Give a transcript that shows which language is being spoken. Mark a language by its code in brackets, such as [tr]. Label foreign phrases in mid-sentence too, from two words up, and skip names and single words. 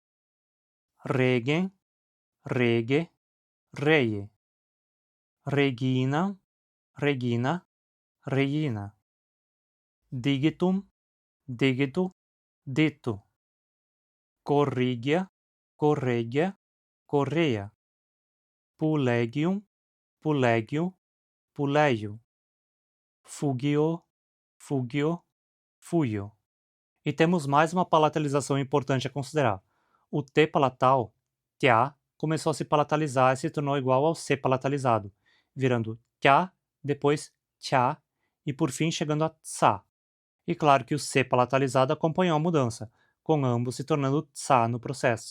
[la] regen, rege, reie, regina, regina, regina, digitum, digitu, dito, corrigia, corregia, correa, pulegium, pulegio, pulegio, fugio, fugio, fuio. [pt] E temos mais uma palatalização importante a considerar. O T palatal, TA, começou a se palatalizar e se tornou igual ao C palatalizado, virando TA, depois tchá e por fim chegando a tsa. E claro que o C palatalizado acompanhou a mudança, com ambos se tornando tsa no processo.